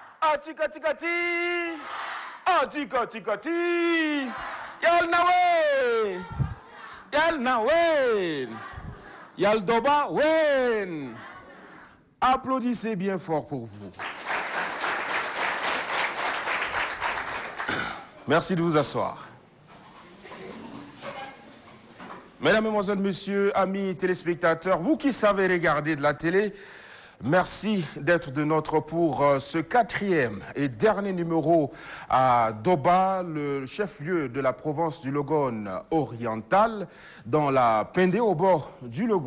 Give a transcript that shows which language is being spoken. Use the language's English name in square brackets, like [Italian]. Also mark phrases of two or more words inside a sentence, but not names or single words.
[French] tika tika ti. Tika tika ti. Yal nawe. Yal nawe. Yal doba wen. Applaudissez bien fort pour vous. Merci de vous asseoir. Mesdames, Mesdemoiselles, Messieurs, amis téléspectateurs, vous qui savez regarder de la télé, merci d'être de notre pour ce 4e et dernier numéro à Doba, le chef-lieu de la province du Logone oriental, dans la Pendé au bord du Logone.